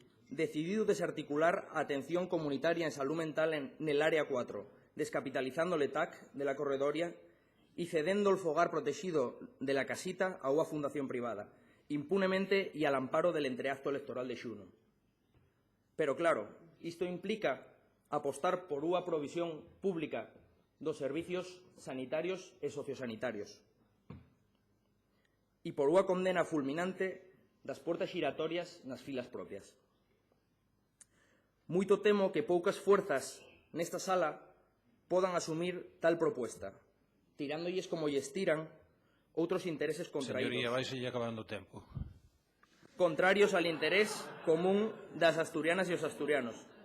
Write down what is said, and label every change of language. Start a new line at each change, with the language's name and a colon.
Spanish: decidido desarticular a atención comunitaria en salud mental en el área 4, descapitalizando el TAC de la Corredoria y cedendo el fogar protegido de la casita a una fundación privada, impunemente y al amparo del entreacto electoral de xuno.
Galician: Pero, claro, isto implica apostar por unha provisión pública dos servicios sanitarios e sociosanitarios e por unha condena fulminante das portas xiratorias nas filas propias. Moito temo que poucas fuerzas nesta sala podan asumir tal propuesta, tirándolles como lles tiran outros intereses contraídos. Señoría, vaise acabando o tempo. Contrarios al interés común das asturianas e os asturianos.